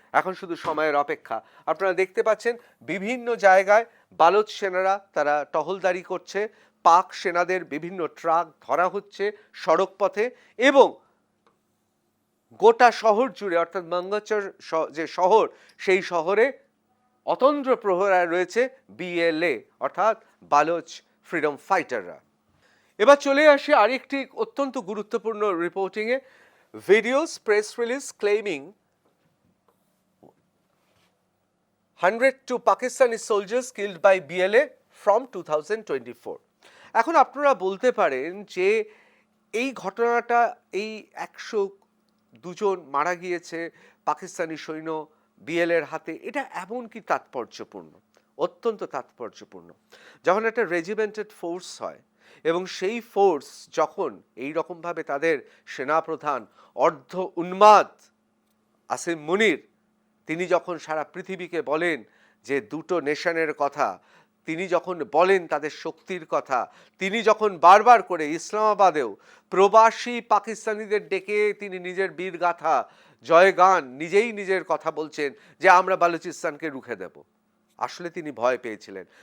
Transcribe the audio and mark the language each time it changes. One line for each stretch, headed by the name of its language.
Bangla: এখন শুধু সময়ের অপেক্ষা। আপনারা দেখতে পাচ্ছেন বিভিন্ন জায়গায় বালুচ সেনারা তারা টহলদারি করছে, পাক সেনাদের বিভিন্ন ট্রাক ধরা হচ্ছে সড়ক পথে এবং গোটা শহর জুড়ে অর্থাৎ মঙ্গলচর যে শহর, সেই শহরে অতন্দ্র প্রহরায় রয়েছে বিএলএ অর্থাৎ বালুচ ফ্রিডম ফাইটাররা। এবার চলে আসে আরেকটি অত্যন্ত গুরুত্বপূর্ণ রিপোর্টিংয়ে।
English: Videos press release claiming 102 Pakistani soldiers killed by BLA from 2024.
Bangla: এখন আপনারা বলতে পারেন যে এই ঘটনাটা, এই 102 জন মারা গিয়েছে পাকিস্তানি সৈন্য বিএলএর হাতে, এটা এমন কি তাৎপর্যপূর্ণ? অত্যন্ত তাৎপর্যপূর্ণ। যখন একটা রেজিমেন্টেড ফোর্স হয় এবং সেই ফোর্স যখন এই রকমভাবে তাদের সেনাপ্রধান অর্ধ উন্মাদ আসিম মুনির তিনি যখন সারা পৃথিবীকে বলেন যে দুটো নেশনের কথা, তিনি যখন বলেন তাদের শক্তির কথা, তিনি যখন বারবার করে ইসলামাবাদেও প্রবাসী পাকিস্তানিদের ডেকে তিনি নিজের বীরগাথা জয়গান নিজেই নিজের কথা বলছেন যে আমরা বালুচিস্তানকে রুখে দেব, আসলে তিনি ভয় পেয়েছিলেন।